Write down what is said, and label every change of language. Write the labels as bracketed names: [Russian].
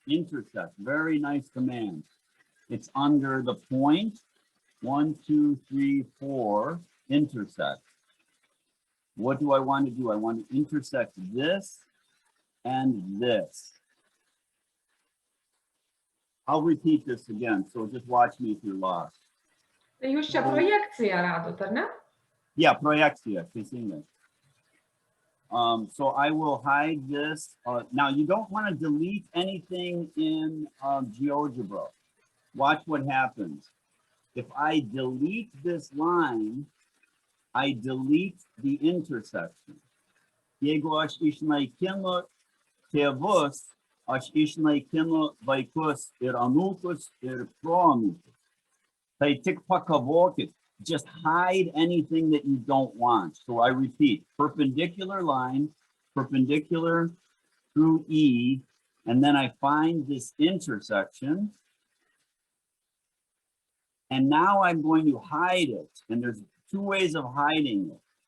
[English] Intersect, very nice command. It's under the point, 1, 2, 3, 4, intersect. What do I want to do? I want to intersect this and this. I'll repeat this again, so just watch me if you're lost. [Lithuanian] Jūs čia projekciją radot, ar ne? [English] Yeah, [Lithuanian] projekcija, teisingai. [English] So I will hide this. Now you don't want to delete anything in GeoGebra. Watch what happens. If I delete this line, I delete the intersection. [Lithuanian] Jeigu aš išnaikinu tėvus, aš išnaikinu vaikus ir anūkus ir proanūkus. Tai tik pakavokit. [English] Just hide anything that you don't want. So I repeat, perpendicular line, perpendicular through E, and then I find this intersection. And now I'm going to hide it. And there's two ways of hiding it.